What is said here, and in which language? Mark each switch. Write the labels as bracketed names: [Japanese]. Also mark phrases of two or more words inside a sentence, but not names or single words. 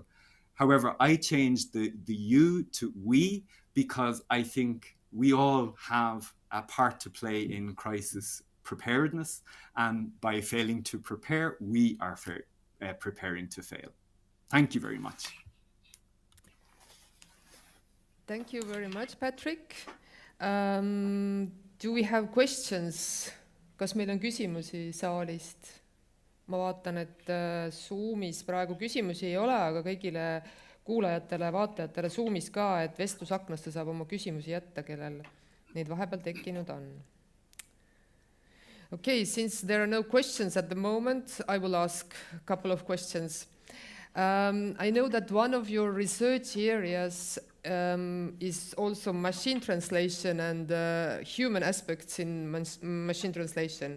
[English] However, I changed the you to we because I think we all have a part to play in crisis preparedness, and by failing to prepare, we are preparing to fail. Thank you very much. Thank you very much, Patrick. Do we have questions? [Estonian] Kas meil on küsimusi saalist? Ma vaatan, et Zoomis praegu küsimusi ei ole, aga kõigile kuulajatele, vaatajatele Zoomis ka, et vestlusaknasse saab oma küsimusi jätta, kellel neid vahepeal tekkinud on. [English] Okay, since there are no questions at the moment, I will ask a couple of questions. I know that one of your research areas is also machine translation and human aspects in machine translation.